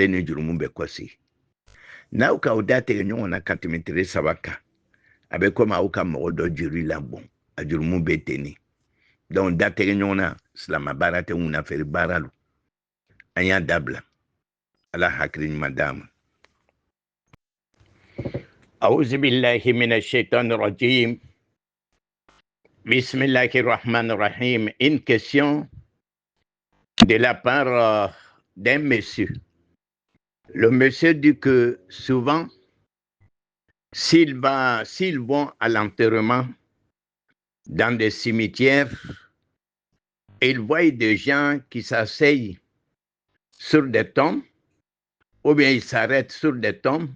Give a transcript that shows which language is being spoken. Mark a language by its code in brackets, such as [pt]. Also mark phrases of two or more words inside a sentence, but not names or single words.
[bm] ni jurumu bɛ kɔsi n'aw k'aw da tigɛ ɲɔgɔn na ka tɛmɛ tile 3 kan a bɛ komi aw ka mɔgɔ dɔ juru labɔn a jurumu bɛ tenni donc da tigɛ ɲɔgɔn na silama baara tɛ ŋuna feere baara lo an y'a dabila ala hakili ɲuman d'a ma [ar] أعوذ بالله من الشيطان الرجيم بسم الله الرحمن الرحيم. [fr] Une question de la part d'un monsieur. Le monsieur dit que souvent, s'ils vont à l'enterrement dans des cimetières, ils voient des gens qui s'asseyent sur des tombes, ou bien ils s'arrêtent sur des tombes.